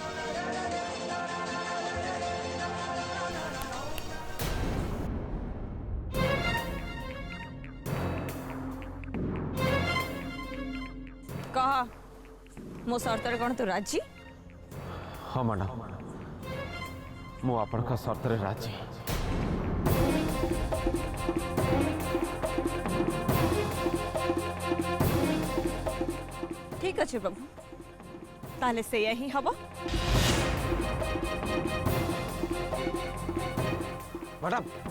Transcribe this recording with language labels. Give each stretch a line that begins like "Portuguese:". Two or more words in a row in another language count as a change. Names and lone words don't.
Odia: କହ, ମୋ ସର୍ତ୍ତରେ କ'ଣ ତୁ ରାଜି? ହଁ ମ୍ୟାଡ଼ାମ୍, ମୁଁ ଆପଣଙ୍କ ସର୍ତ୍ତରେ ରାଜି।
Bangla: ঠিক আছে প্রভু, তাহলে সেইয়া ହିଁ হব।
Odia: ମ୍ୟାଡ଼ାମ୍